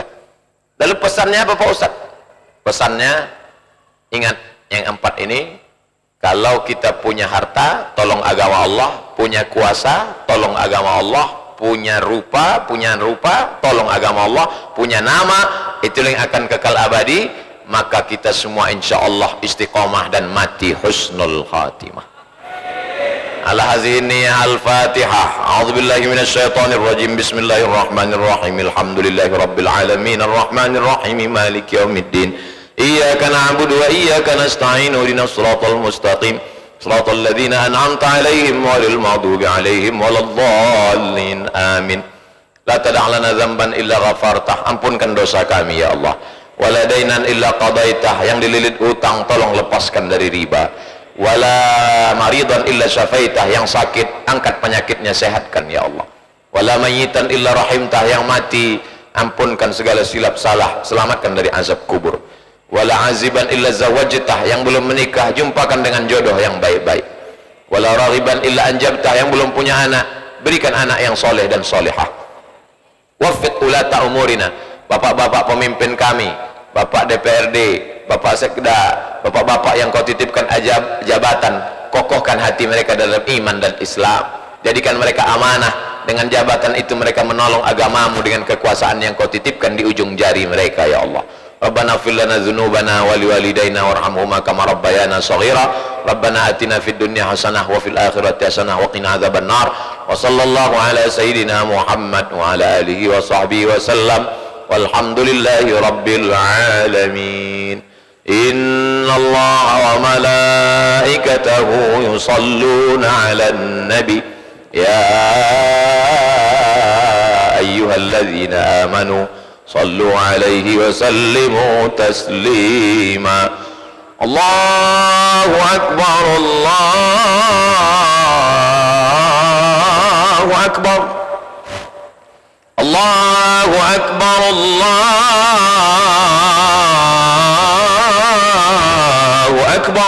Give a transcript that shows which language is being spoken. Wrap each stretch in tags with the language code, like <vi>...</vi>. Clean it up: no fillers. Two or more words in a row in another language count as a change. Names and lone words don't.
<id>Lalu pesannya apa Pak Ustaz? Pesannya, ingat yang 4 ini, kalau kita punya harta, tolong agama Allah, punya kuasa, tolong agama Allah, punya rupa, tolong agama Allah, punya nama, itu yang akan kekal abadi, maka kita semua</id> <ar>إن شاء الله</ar> <id>istiqomah dan mati</id> <ar>حسن الخاتمة. على هذه الفاتحة. أعوذ بالله من الشيطان الرجيم. بسم الله الرحمن الرحيم. الحمد لله رب العالمين الرحمن الرحيم مالك يوم الدين. إياك نعبد وإياك نستعين. اهدنا الصراط المستقيم. صراط الذين أنعمت عليهم غير المغضوب عليهم ولا الضالين. آمين. لا تدع لنا ذنبا إلا غفرته.</ar> <id>Ampunkan dosa kami</id> <ar>يا الله. ولا دينا إلا قضيته.</ar> <id>Yang dililit utang tolong lepaskan dari riba.</id> <ar>ولا مريضا إلا شفيته,</ar> <id>yang sakit angkat penyakitnya, sehatkan</id> <ar>يا الله. ولا ميتا إلا رحمته,</ar> <id>yang mati ampunkan segala silap salah, selamatkan dari azab kubur.</id> <ar>ولا عازبا إلا زوجته,</ar> <id>yang belum menikah jumpakan dengan jodoh yang baik-baik.</id> <ar>ولا راغبا إلا أنجبته,</ar> <id>yang belum punya anak berikan anak yang soleh dan solehah.</id> <ar>وفق ولاة أمورنا,</ar> <id>bapak-bapak pemimpin kami, bapak DPRD, bapak sekda, bapak-bapak yang kau titipkan jabatan, kokohkan hati mereka dalam iman dan Islam, jadikan mereka amanah. Dengan jabatan itu mereka menolong agamamu dengan kekuasaan yang kau titipkan di ujung jari mereka</id> <ar>يا الله. ربنا اغفر لنا ذنوبنا ولوالدينا وارحمهما كما ربيانا صغيرا. ربنا آتنا في الدنيا حسنة وفي الآخرة حسنة وقنا عذاب النار. وصلى الله على سيدنا محمد وعلى آله وصحبه وسلم. والحمد لله رب العالمين. إن الله وملائكته يصلون على النبي يا أيها الذين آمنوا صلوا عليه وسلموا تسليما. الله أكبر، الله أكبر، الله أكبر، الله أكبر.</ar>